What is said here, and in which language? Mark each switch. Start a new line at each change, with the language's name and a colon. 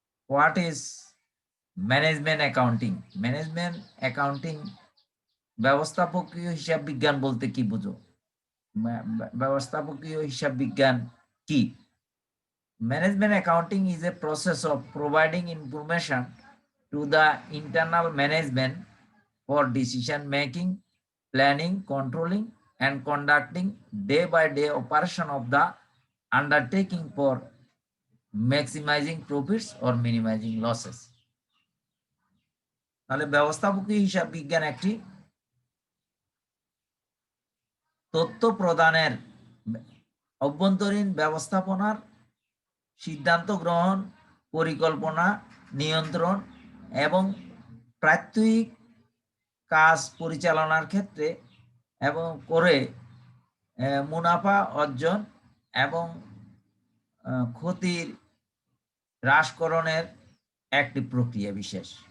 English: What is management accounting?
Bangla: Management accounting ব্যবস্থাপকীয় হিসাব বিজ্ঞান বলতে কি বুঝো? ব্যবস্থাপকীয় হিসাব বিজ্ঞান কি?
English: Management accounting is a process of providing information to the internal management for decision making, planning, controlling, and conducting day-by-day operation of the undertaking for maximizing profits or minimizing losses.
Bangla: তাহলে ব্যবস্থাপকীয় হিসাব বিজ্ঞান একটি তথ্য প্রদানের, অভ্যন্তরীণ ব্যবস্থাপনার, সিদ্ধান্ত গ্রহণ, পরিকল্পনা, নিয়ন্ত্রণ এবং প্রাত্যহিক কাজ পরিচালনার ক্ষেত্রে এবং করে মুনাফা অর্জন এবং ক্ষতির হ্রাসকরণের একটি প্রক্রিয়া বিশেষ।